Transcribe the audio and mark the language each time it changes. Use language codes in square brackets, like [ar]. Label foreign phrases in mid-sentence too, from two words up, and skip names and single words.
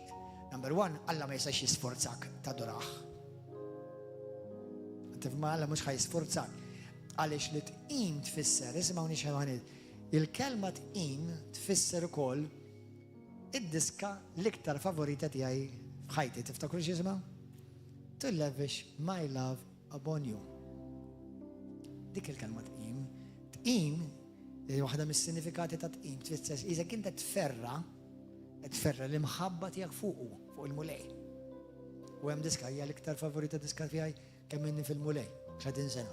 [en] Number one, [mt] Alla ma jistax jisforzak ta' duraħ. Tifma Alla mhux ħajsforzak. Għaliex li tqim tfisser, isimgħuni xemanit, il-kelma tqim tfisser ukoll id-diska l-iktar favorita tiegħi f'ħajti. Tiftakru x'jisimha? [en] To lavish my love upon you. [mt] Dik il-kelma tqim. Tqim, waħda mis-sinifikati ta' tqim tfisser iżek inta tferra l-imħabba tiegħek fuq il-mulej. U hemm diska hija l-iktar favorita diska tiegħi kemm inni fil-mulej, 30 sena.